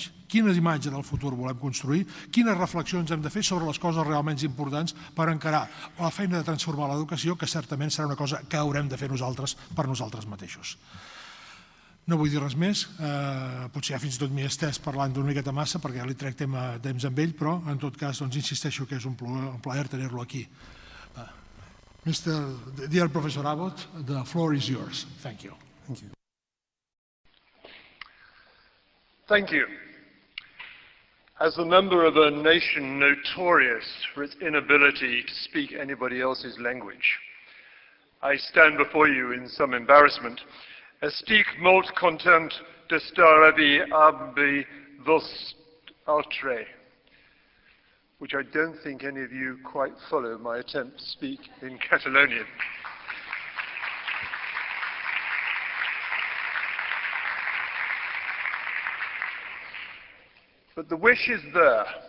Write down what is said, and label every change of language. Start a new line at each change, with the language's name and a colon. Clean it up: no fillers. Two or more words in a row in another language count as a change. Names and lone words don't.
Catalan: Quina imatge del futur volem construir? Quines reflexions hem de fer sobre les coses realment importants per encarar la feina de transformar l'educació, que certament serà una cosa que haurem de fer nosaltres per nosaltres mateixos. No vull dir res més, potser ja fins i tot m'hi he estès parlant d'una miqueta massa perquè ja li trec temps amb ell, però en tot cas insisteixo que és un plaer tenir-lo aquí.
English: Dear Professor Abbott, the floor is yours. Thank you. Thank you. Thank you. As a member of a nation notorious for its inability to speak anybody else's language, I stand before you in some embarrassment
Catalan: Estic molt content de stare abi vos altre,
English: which I don't think any of you quite follow my attempt to speak in Catalonian. But the wish is there.